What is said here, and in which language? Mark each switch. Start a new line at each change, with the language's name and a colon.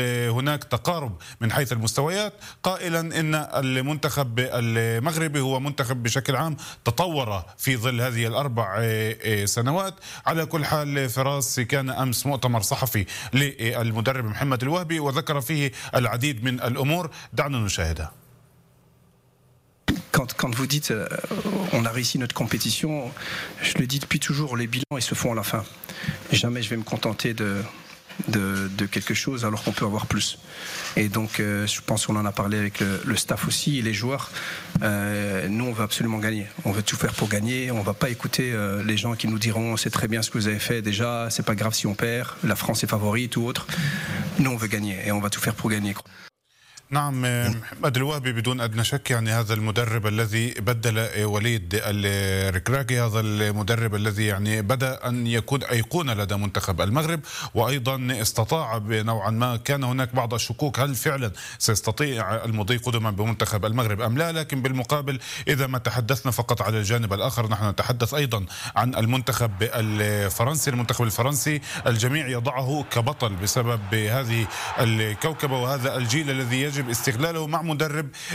Arabic: هناك تقارب من حيث المستويات قائلا أن المنتخب المغربي هو منتخب بشكل عام تطور في ظل هذه الأربع سنوات على كل حال فراس كان أمس مؤتمر صحفي للمدرب محمد الوهبي وذكر فيه العديد من الأمور دعنا نشاهدها
French: Quand vous dites on a réussi notre compétition, je le dis depuis toujours, les bilans ils se font à la fin. Jamais je vais me contenter de quelque chose alors qu'on peut avoir plus. Et donc je pense qu'on en a parlé avec le staff aussi, les joueurs. Nous on veut absolument gagner. On veut tout faire pour gagner. On ne va pas écouter les gens qui nous diront c'est très bien ce que vous avez fait déjà, c'est pas grave si on perd, la France est favorite ou autre. Nous on veut gagner et on va tout faire pour gagner.
Arabic: نعم محمد الوهبي بدون أدنى شك يعني هذا المدرب الذي بدل وليد الركراكي هذا المدرب الذي يعني بدأ أن يكون أيقونة لدى منتخب المغرب وأيضا استطاع نوعا ما كان هناك بعض الشكوك هل فعلا سيستطيع المضي قدما بمنتخب المغرب أم لا لكن بالمقابل إذا ما تحدثنا فقط على الجانب الآخر نحن نتحدث أيضا عن المنتخب الفرنسي المنتخب الفرنسي الجميع يضعه كبطل بسبب هذه الكوكبة وهذا الجيل الذي يجب استغلاله مع مدرب